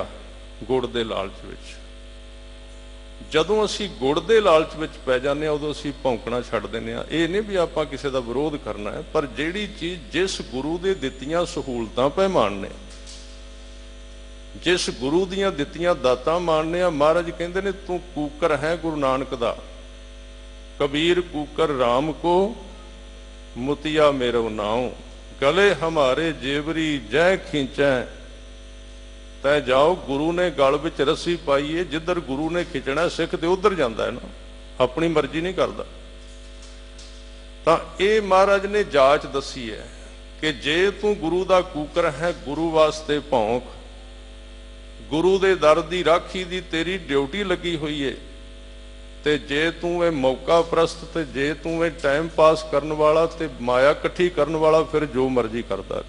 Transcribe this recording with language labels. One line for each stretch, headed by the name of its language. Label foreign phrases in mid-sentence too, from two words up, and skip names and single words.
Punjabi: ਗੁੜ ਦੇ ਲਾਲਚ ਵਿਚ ਜਦੋਂ ਅਸੀ ਗੁੜ ਦੇ ਲਾਲਚ ਵਿਚ ਪੈ ਜਾਨੇ ਉਦੋਂ ਅਸੀ ਭੌਂਕਣਾ ਛੱਡ ਦਿੰਦੇ ਆ। ਇਹ ਨਹੀਂ ਭੀ ਆਪਾਂ ਕਿਸੀ ਦਾ ਵਿਰੋਧ ਕਰਨਾ ਹੈ, ਪਰ ਜਿਹੜੀ ਚੀਜ਼ ਜਿਸ ਗੁਰੂ ਦੇ ਦਿੱਤੀਆਂ ਸਹੂਲਤਾਂ ਪੈ ਮਾਣਨੇ, ਜਿਸ ਗੁਰੂ ਦੀਆਂ ਦਿੱਤੀਆਂ ਦਾਤਾਂ ਮਾਣਨੇ ਆ। ਮਹਾਰਾਜ ਕਹਿੰਦੇ ਨੇ ਤੂ ਕੂਕਰ ਹੈ ਗੁਰੂ ਨਾਨਕ ਦਾ, ਕਬੀਰ ਕੂਕਰ ਰਾਮ ਕੋ, ਮੁਤੀਆ ਮੇਰੋ ਨਾਵ। ਗਲੇ ਹਮਾਰੇ ਜੇਵਰੀ ਜਯ ਖੀਂਚੈ, ਤੈ ਜਾਓ। ਗੁਰੂ ਨੇ ਗਲ ਵਿਚ ਰੱਸੀ ਪਾਈ ਹੈ, ਜਿਧਰ ਗੁਰੂ ਨੇ ਖਿੱਚਣਾ ਸਿਖ ਤੇ ਉਧਰ ਜਾਂਦਾ ਹੈ ਨਾ, ਅਪਣੀ ਮਰਜ਼ੀ ਨਹੀਂ ਕਰਦਾ। ਤਾਂ ਯੇ ਮਹਾਰਾਜ ਨੇ ਜਾਚ ਦੱਸੀ ਹੈ ਕਿ ਜੇ ਤੂ ਗੁਰੂ ਦਾ ਕੂਕਰ ਹੈ, ਗੁਰੂ ਵਾਸਤੇ ਭੌਂਕ। ਗੁਰੂ ਦੇ ਦਰ ਦੀ ਰਾਖੀ ਦੀ ਤੇਰੀ ਡਿਊਟੀ ਲੱਗੀ ਹੋਈ ਹੈ, ਤੇ ਜੇ ਤੂ ਯੇ ਮੌਕਾ ਪ੍ਰਸਤ, ਤੇ ਜੇ ਤੂ ਯੇ ਟਾਈਮ ਪਾਸ ਕਰਨ ਵਾਲਾ, ਤੇ ਮਾਇਆ ਇਕੱਠੀ ਕਰਨ ਵਾਲਾ, ਫਿਰ ਜੋ ਮਰਜ਼ੀ ਕਰਦਾ ਰਹੇ।